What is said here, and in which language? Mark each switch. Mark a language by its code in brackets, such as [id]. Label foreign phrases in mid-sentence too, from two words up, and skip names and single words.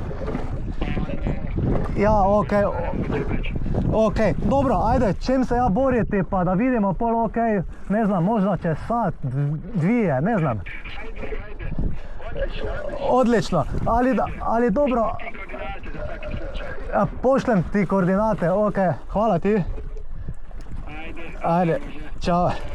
[hr] Ja, okej, dobro, ajde, čem se ja boriti pa da vidimo pol, okej, ne znam, možda će sat, dvije, ne znam. Ajde, Odlično, ali dobro, ti koordinate za svaki slučaj. pošljem ti koordinate, okej, hvala ti. Ajde, čao.